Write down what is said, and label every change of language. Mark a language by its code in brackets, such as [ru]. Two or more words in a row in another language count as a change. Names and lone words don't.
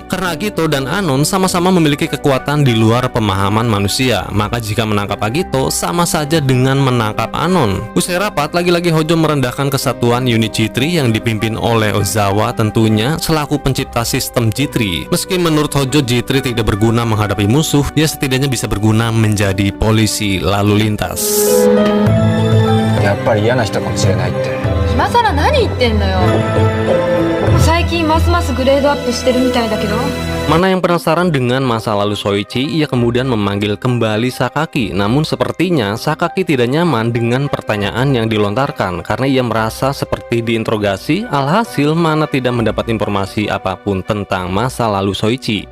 [id] Karena Agito dan Anon sama-sama memiliki kekuatan di luar pemahaman manusia, maka jika menangkap Agito sama saja dengan menangkap Anon. Usai rapat, lagi-lagi Hojo merendahkan kesatuan unit G3 yang dipimpin oleh Ozawa tentunya selaku pencipta sistem G3. Meski menurut Hojo G3 tidak berguna menghadapi musuh, ya setidaknya bisa berguna menjadi polisi lalu lintas. [ja] やっぱり嫌な人かもしれないって。今さら何言ってんのよ。最近ますますグレードアップしてるみたいだけど。 [id] Mana yang penasaran dengan masa lalu Soichi, ia kemudian memanggil kembali Sakaki. Namun sepertinya Sakaki tidak nyaman dengan pertanyaan yang dilontarkan karena ia merasa seperti diinterogasi. Alhasil Mana tidak mendapat informasi apapun tentang masa lalu Soichi.